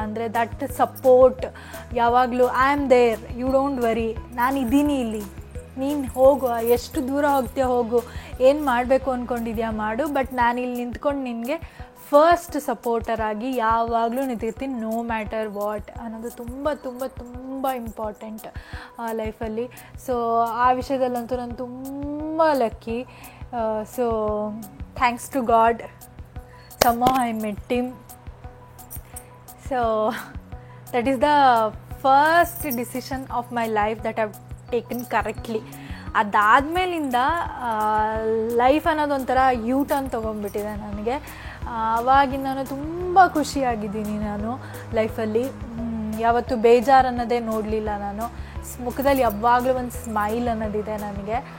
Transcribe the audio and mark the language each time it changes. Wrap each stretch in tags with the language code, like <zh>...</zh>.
<kn>ಅಂದರೆ that support ಯಾವಾಗಲೂ</kn> <en>I am there, you don't worry,</en> <kn>ನಾನಿದ್ದೀನಿ ಇಲ್ಲಿ, ನೀನು ಹೋಗು, ಎಷ್ಟು ದೂರ ಹೋಗ್ತೀಯ ಹೋಗು, ಏನು ಮಾಡಬೇಕು ಅಂದ್ಕೊಂಡಿದ್ಯಾ ಮಾಡು, ಬಟ್ ನಾನಿಲ್ಲಿ ನಿಂತ್ಕೊಂಡು ನಿನಗೆ ಫಸ್ಟ್ ಸಪೋರ್ಟರ್ ಆಗಿ ಯಾವಾಗಲೂ ನಿಂತಿರ್ತೀನಿ,</kn> <en>no matter what</en> <kn>ಅನ್ನೋದು ತುಂಬ ಇಂಪಾರ್ಟೆಂಟ್ ಲೈಫಲ್ಲಿ. ಸೊ ಆ ವಿಷಯದಲ್ಲಂತೂ ನಾನು ತುಂಬ lucky.</kn> <en>So thanks to God, somehow I met him. So that is the first decision of my life that I've taken correctly.</en> <kn>ಅದಾದಮೇಲಿಂದ life ಅನ್ನೋದೊಂಥರ U turn ತೊಗೊಂಡ್ಬಿಟ್ಟಿದೆ ನನಗೆ. ಆವಾಗಿಂದ ನಾನು ತುಂಬ ಖುಷಿಯಾಗಿದ್ದೀನಿ ನಾನು ಲೈಫಲ್ಲಿ. ಯಾವತ್ತೂ ಬೇಜಾರು ಅನ್ನೋದೇ ನೋಡಲಿಲ್ಲ ನಾನು. ಮುಖದಲ್ಲಿ ಯಾವಾಗಲೂ ಒಂದು ಸ್ಮೈಲ್ ಅನ್ನೋದಿದೆ ನನಗೆ.</kn>